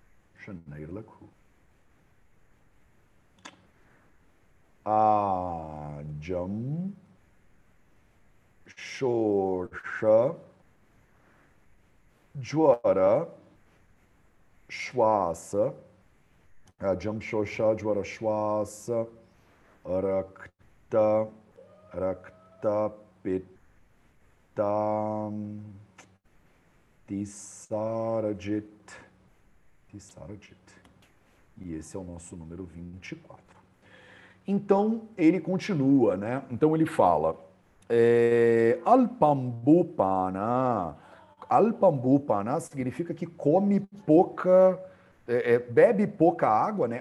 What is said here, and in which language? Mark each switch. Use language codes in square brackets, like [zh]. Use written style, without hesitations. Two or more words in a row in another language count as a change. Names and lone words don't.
[sa] अजम् शोष ज्वर श्वास. अजम् शोष ज्वर श्वास रक्त पित्त तिसारजित्. [pt] E esse é o nosso número 24. Então, ele continua, né? Então, ele fala, alpambupana. Alpambupana significa que come pouca, bebe pouca água, né?